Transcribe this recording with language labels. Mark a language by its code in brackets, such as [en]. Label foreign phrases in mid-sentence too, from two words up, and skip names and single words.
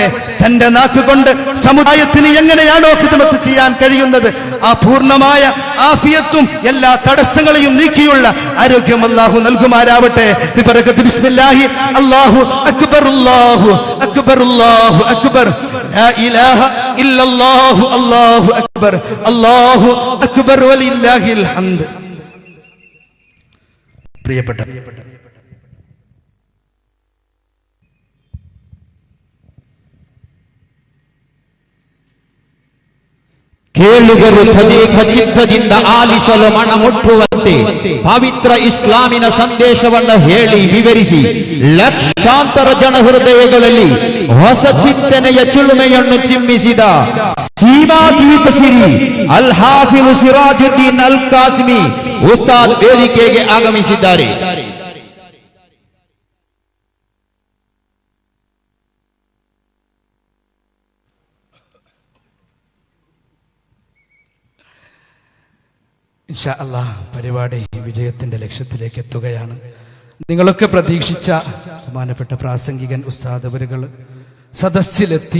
[ml] തന്റെ നാക്കുകൊണ്ട് സമുദായത്തിന് എങ്ങനെയാണോ ഖിദ്മത്ത് ചെയ്യാൻ കഴിയുന്നത്, ആ പൂർണ്ണമായ ആഫിയത്തും എല്ലാ തടസ്സങ്ങളെയും നീക്കിയുള്ള ആരോഗ്യം അല്ലാഹു നൽകുമാരാവട്ടെ. [ar] ببركة بسم الله الله أكبر، الله أكبر، الله أكبر، لا إله إلا الله، الله أكبر، الله أكبر، ولله الحمد. [ml] പ്രിയപ്പെട്ട [kn] ಕೇಳುಗರು ತದೇಕ ಚಿತ್ತದಿಂದ ಆಲಿಸಲು ಮನಮುಟ್ಟುವಂತೆ ಪವಿತ್ರ ಇಸ್ಲಾಮಿನ ಸಂದೇಶವನ್ನು ಹೇಳಿ ವಿವರಿಸಿ ಲಕ್ಷಾಂತರ ಜನ ಹೃದಯಗಳಲ್ಲಿ ಹೊಸ ಚಿಂತನೆಯ ಚಿಲುಮೆಯನ್ನು ಚಿಮ್ಮಿಸಿದ ಸೀಮಾತೀತ ಸಿರಿ ಅಲ್ ಹಾಫಿಜ್ ಸಿರಾಜುದ್ದೀನ್ ಅಲ್ ಕಾಸಿಮಿ ಉಸ್ತಾದ್ ವೇದಿಕೆಗೆ ಆಗಮಿಸಿದ್ದಾರೆ. [ar] إن شاء الله [ml] പരിപാടി വിജയത്തിന്റെ ലക്ഷ്യത്തിലേക്ക് എത്തുകയാണ്. നിങ്ങളൊക്കെ പ്രതീക്ഷിച്ച ബഹുമാനപ്പെട്ട പ്രാസംഗികൻ ഉസ്താദ് അവരുകൾ സദസ്സിലെത്തി.